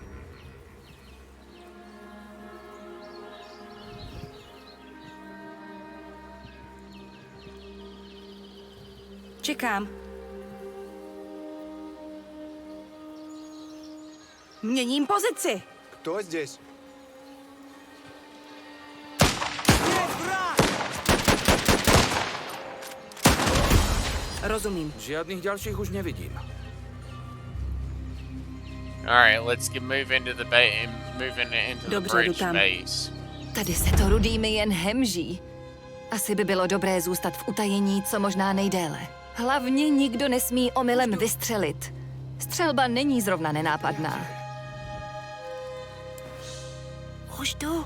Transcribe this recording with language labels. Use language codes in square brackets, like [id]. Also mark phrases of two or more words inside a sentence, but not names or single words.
[cs] Čekám. Měním pozici. [ru] Кто здесь? [cs] Rozumím. [sk] Žiadnych ďalších už nevidím. [en] Alright, let's move into the into the [cs] Dobře, jdu [en] bridge [cs] tam. [en] base. [cs] Tady se to rudými jen hemží. Asi by bylo dobré zůstat v utajení co možná nejdéle. Hlavně nikdo nesmí omylem vystřelit. Střelba není zrovna nenápadná. Už jdu.